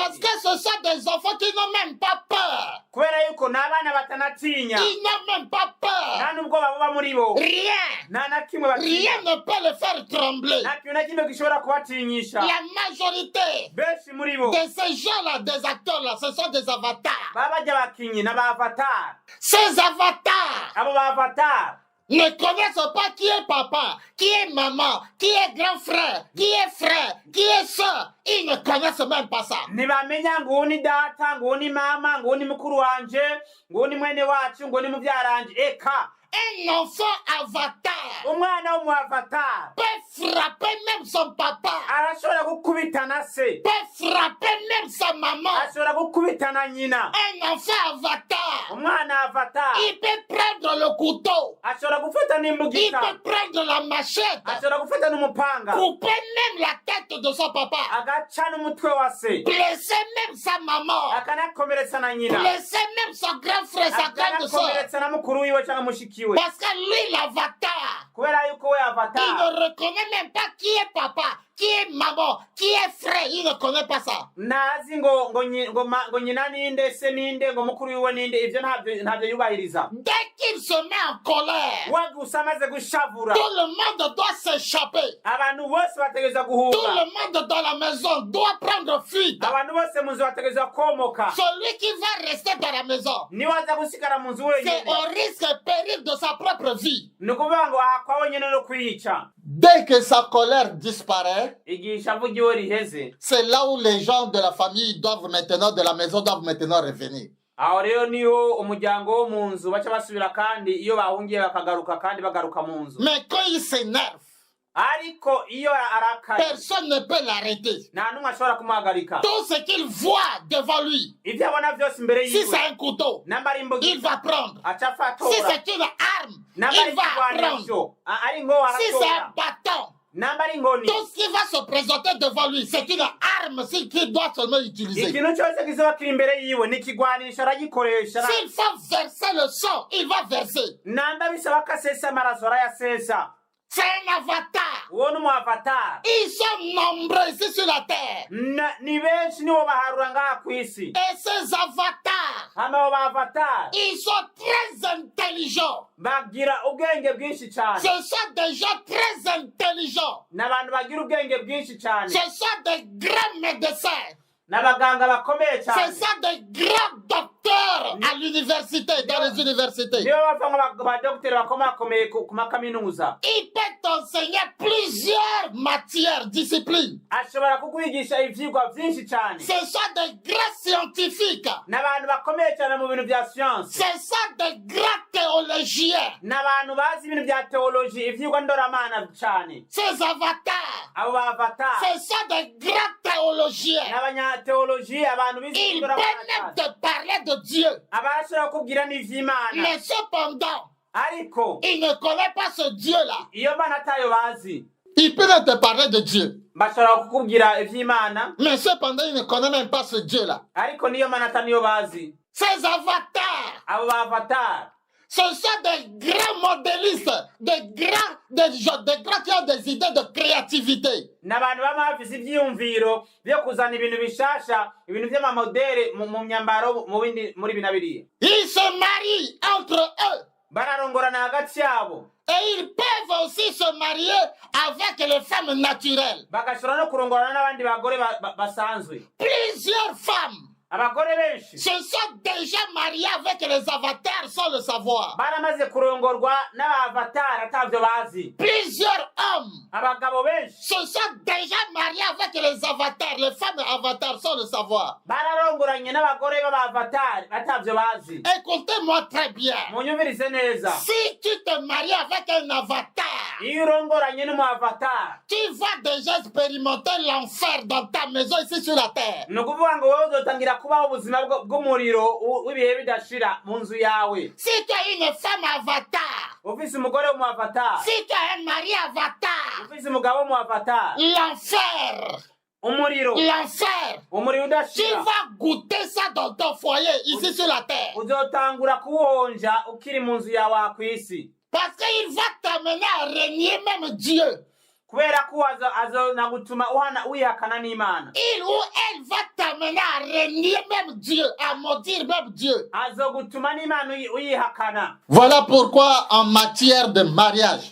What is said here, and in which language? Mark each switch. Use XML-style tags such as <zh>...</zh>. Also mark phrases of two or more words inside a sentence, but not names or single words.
<fr>Parce que ce sont des enfants qui n'ont même pas peur.</fr> <rn>Kubera yuko n'abana batanatinya,</rn> <fr>Ils n'ont même pas peur.</fr> <rn>nta nubwo baba muri bo,</rn> <fr>Rien.</fr> <rn>nta na kimwe batinya,</rn> <fr>Rien ne peut les faire trembler.</fr> <rn>nta kintu na kimwe gishobora kubatinyisha.</rn> <fr>La majorité</fr> <rn>Benshi muri bo</rn> <fr>de ces gens-là, des acteurs-là, ce sont des avatars.</fr> <rn>baba bajya bakinyi n'aba-avatar.</rn> <fr>Ces avatars</fr> <rn>Abo ba-avatar</rn> <fr>ne connaissent pas qui est papa, qui est maman, qui est grand frère, qui est soeur. Ils ne connaissent même pas ça.</fr> <rn>ntibamenya ngo uwo ni data, ngo uwo ni mama, ngo uwo ni mukuru wanje, ngo uwo ni mwene wacu, ngo uwo ni mubyaranje. Eka</rn> <fr>Un enfant avatar</fr> <rn>umwana w'umu-avatar</rn> <fr>peut frapper même son papa,</fr> <rn>arashobora gukubita na se,</rn> <fr>peut frapper même sa maman.</fr> <rn>ashobora gukubita na nyina.</rn> <fr>Un enfant avatar,</fr> <rn>Umwana avatar</rn> <fr>il peut prendre le couteau,</fr> <rn>ashobora gufata</rn> <fr>il</fr> <rn>n'imbugita,</rn> <fr>peut prendre la machette,</fr> <rn>ashobora gufata n'umupanga,</rn> <fr>couper même la tête de son papa,</fr> <rn>agaca n'umutwe wa se,</rn> <fr>blesser même sa maman,</fr> <rn>akanakomeretsa na nyina,</rn> <fr>blesser même son grand frère, sa grande soeur.</fr> <rn>akanakomeretsa na mukuru wiwe cyangwa mushiki we.</rn> <fr>Parce que lui, l'avatar,</fr> <rn>Kubera yuko we</rn> <fr>il avatar ne reconnaît même pas qui est papa, qui est maman, qui est frère. Il ne connaît pas ça.</fr> <rn>ntazi ngo nyina ninde, se ninde, ngo mukuru wiwe ninde. Ivyo ntabyo yubahiriza.</rn> <fr>Dès qu'il se met en colère,</fr> <rn>we gusa amaze gushavura,</rn> <fr>tout le monde doit s'échapper.</fr> <rn>abantu bose bategereza</rn> <fr>Tout</fr> <rn>guhunga,</rn> <fr>le monde dans la maison doit prendre fuite.</fr> <rn>abantu bose mu nzu bategereza komoka.</rn> <fr>Celui qui va rester dans la maison,</fr> <rn>niwe aza gusigara mu nzu</rn> <fr>c'est</fr> <rn>wenyine,</rn> <fr>au risque et péril de sa propre vie.</fr> <rn>ni ukuvuga ngo ahakwa wenyine no kwiyica.</rn> <fr>Dès que sa colère disparaît,</fr> <rn>igihe ishavu ryiwe riheze,</rn> <fr>c'est là où les gens de la famille doivent maintenant, de la maison, doivent maintenant revenir.</fr> <rn>aho rero niho umuryango wo mu nzu baca basubira, kandi iyo bahungiye bakagaruka, kandi bagaruka mu nzu.</rn> <fr>Mais quand il s'énerve,</fr> <rn>ariko iyo arakaye</rn> <fr>personne ne peut l'arrêter.</fr> <rn>nta n'umwe ashobora kumuhagarika.</rn> <fr>Tout ce qu'il voit devant lui,</fr> <rn>ibyo abona byose imbere</rn> <fr>si</fr> <rn>yiwe,</rn> <fr>c'est un couteau,</fr> <rn>namba ari</rn> <fr>il</fr> <rn>imbugita</rn> <fr>va prendre.</fr> <rn>aca</rn> <fr>Si</fr> <rn>afatora,</rn> <fr>c'est une arme,</fr> <rn>namba ari</rn> <fr>il va prendre.</fr> <rn>ikigwanisho ari ngo</rn> <fr>Si c'est un</fr> <rn>aratora,</rn> <fr>bâton,</fr> <rn>namba ari inkoni,</rn> <fr>tout ce qui va se présenter devant lui, c'est une arme qu'il doit seulement utiliser.</fr> <rn>ikintu cyose kizoba kiri imbere yiwe ni ikigwanisho aragikoresha.</rn> <fr>S'il faut verser le sang, il va verser.</fr> <rn>namba bisaba ko asesa amaraso arayasesa.</rn> <fr>C'est un avatar.</fr> <rn>uwo ni umu-avatar.</rn> <fr>Ils sont nombreux ici sur la terre.</fr> <rn>ni benshi nibo baharura ngaha ku isi.</rn> <fr>Et ces avatars,</fr> <rn>hano abo ba-avatar</rn> <fr>ils sont très intelligents.</fr> <rn>bagira ubwenge bwinshi cyane,</rn> <fr>Ce sont des gens très intelligents.</fr> <rn>n'abantu bagira ubwenge bwinshi cyane,</rn> <fr>Ce sont des grands médecins.</fr> <rn>n'abaganga bakomeye</rn> <fr>Ce</fr> <rn>cyane,</rn> <fr>sont des grands docteurs à l'université, dans les universités.</fr> <rn>nibo bava nk'abadogiteri bakomakomeye ku makaminuza.</rn> <fr>Il peut t'enseigner plusieurs matières, disciplines.</fr> <rn>ashobora kukwigisha ivyigwa vyinshi cyane,</rn> <fr>Ce sont des grands scientifiques.</fr> <rn>n'abantu bakomeye cyane mu bintu bya siyansi,</rn> <fr>Ce sont des grands théologiens.</fr> <rn>n'abantu bazi ibintu bya teoloji, ivyigwa ndoramana cyane.</rn> <fr>Ces avatars,</fr> <rn>abo ba-avatar</rn> <fr>ce sont des grands théologiens.</fr> <rn>n'abanyateoloji, abantu bizi</rn> <fr>Ils</fr> <rn>ndoramana</rn> <fr>peuvent même</fr> <rn>cyane,</rn> <fr>te parler de Dieu.</fr> <rn>abashobora kubwira n'ivy'Imana,</rn> <fr>Mais cependant,</fr> <rn>ariko</rn> <fr>ils ne connaissent pas ce Dieu-là.</fr> <rn>iyo Mana atayo bazi,</rn> <fr>Ils peuvent te parler de Dieu.</fr> <rn>bashobora kukubwira ivy'Imana,</rn> <fr>Mais cependant, ils ne connaissent même pas ce Dieu-là.</fr> <rn>ariko niyo Mana ataniyo bazi.</rn> <fr>Ces avatars,</fr> <rn>abo ba-avatar</rn> <fr>Ce sont des grands modélistes, des grands qui ont des idées de créativité.</fr> <rn>n'abantu baba bafise ivyiyumviro vyo kuzana ibintu bishasha, ibintu vy'amamodere mu myambaro muri bina biriya.</rn> <fr>Ils se marient entre eux.</fr> <rn>Bararongorana hagati yabo.</rn> <fr>Et ils peuvent aussi se marier avec les femmes naturelles.</fr> <rn>Bagashobora no kurongorana n'abandi bagore basanzwe.</rn> <fr>Plusieurs femmes</fr> <rn>Abagore benshi</rn> <fr>se sont déjà mariés avec les avatars sans le savoir.</fr> <rn>baramaze kurongorwa n'abavatari atavyo bazi.</rn> <fr>Plusieurs hommes</fr> <rn>Abagabo benshi</rn> <fr>se sont déjà mariés avec les avatars, les femmes avatars sans le savoir.</fr> <rn>bararongoranye n'abagore b'abavatari atavyo bazi.</rn> <fr>Écoutez-moi très bien.</fr> <rn>Munyumvirize neza.</rn> <fr>Si tu te maries avec un avatar,</fr> <rn>Iyo urongoranye n'umuavatar,</rn> <fr>tu vas déjà expérimenter l'enfer dans ta maison ici sur la terre.</fr> <rn>ni ukuvuga ngo wowe uzotangira kubaho ubuzima bw'umuriro w'ibihe bidashira mu nzu yawe.</rn> <fr>Si tu as une femme avatar,</fr> <rn>Ufise umugore w'umuavatar,</rn> <fr>si tu as un mari avatar,</fr> <rn>ufise umugabo w'umuavatar,</rn> <fr>l'enfer,</fr> <rn>umuriro</rn> <fr>tu</fr> <rn>udashira</rn> <fr>vas goûter ça dans ton foyer ici sur la terre.</fr> <rn>uzotangura kuwonja ukiri mu nzu yawe kw'isi,</rn> <fr>Parce qu'il va t'amener à régner même Dieu.</fr> <rn>kubera ko azona gutuma wihakana n'Imana.</rn> <fr>Il ou elle va t'amener à régner même Dieu, à maudire même Dieu.</fr> <rn>Azogutuma n'Imana uyihakana.</rn> <fr>Voilà pourquoi en matière de mariage,</fr>